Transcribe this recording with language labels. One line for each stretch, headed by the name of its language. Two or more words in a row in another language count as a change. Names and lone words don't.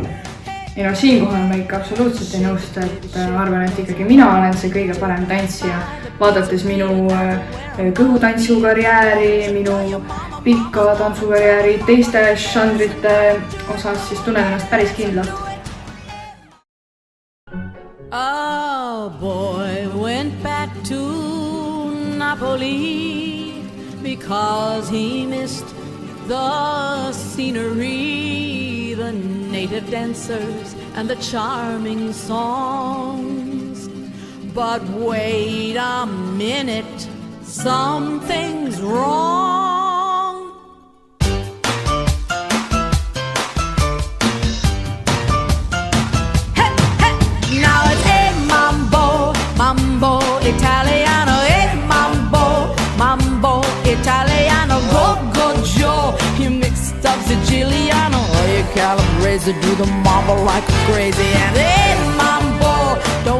Estonian: Ja siinkohal ma ikka absoluutselt ei nõustu, et ma arvan, et ikkagi mina olen see kõige parem tantsija. Vaadates minu kõhutantsukarjääri, minu pikka tantsukarjääri teiste žanrite osas, siis tunnen ennast päris kindlalt.
English: A boy went back to Napoli because he missed the scenery, the native dancers and the charming songs. But wait a minute, something's wrong. Hey, hey, now it's a mambo, mambo Italiano, a mambo, mambo Italiano, go Joe. You mixed up Siciliano, or you calibrated to do the mambo like crazy, and a mambo